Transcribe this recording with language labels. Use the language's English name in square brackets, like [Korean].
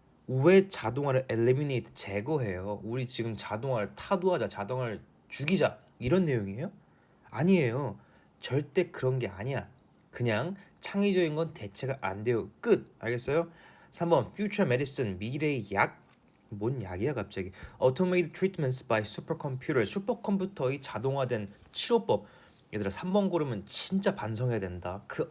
[Korean] 왜 자동화를 eliminate 제거해요? 우리 지금 자동화를 타도하자, 자동화를 죽이자 이런 내용이에요? 아니에요. 절대 그런 게 아니야. 그냥 창의적인 건 대체가 안 돼요. 끝. 알겠어요? 3번 [English] Future Medicine [Korean] 미래의 약. 뭔 약이야 갑자기. [English] Automated treatments by supercomputer. [Korean] 슈퍼컴퓨터의 자동화된 치료법. 얘들아 3번 고르면 진짜 반성해야 된다.